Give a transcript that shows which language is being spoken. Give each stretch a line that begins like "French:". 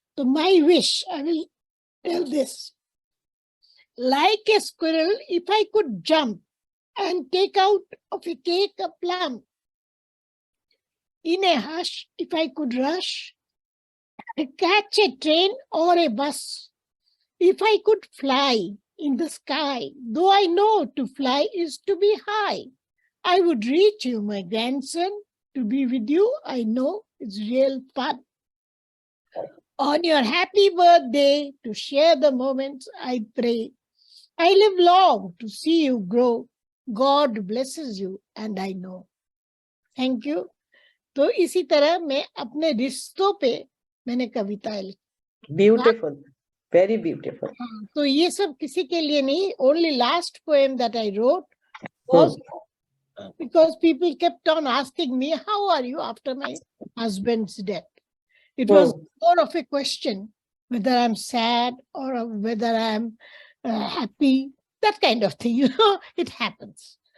English: So my wish, I will tell this. Like a squirrel, if I could jump and take out of a cake a plum, in a hush, if I could rush, catch a train or a bus, if I could fly in the sky, though I know to fly is to be high, I would reach you, my grandson. To be with you, I know it's real fun. On your happy birthday, to share the moments, I pray. I live long to see you grow. God blesses you, and I know. Thank you.
Hindi: तो इसी तरह मैं अपने रिश्तों पे मैंने कविताएं लिखी।
English: Beautiful, very beautiful.
Hindi: तो ये सब किसी के लिए नहीं.
English: Only last poem that I wrote was because people kept on asking me, how are you after my husband's death? It was more of a question whether I'm sad or whether I'm happy, that kind of thing, it happens.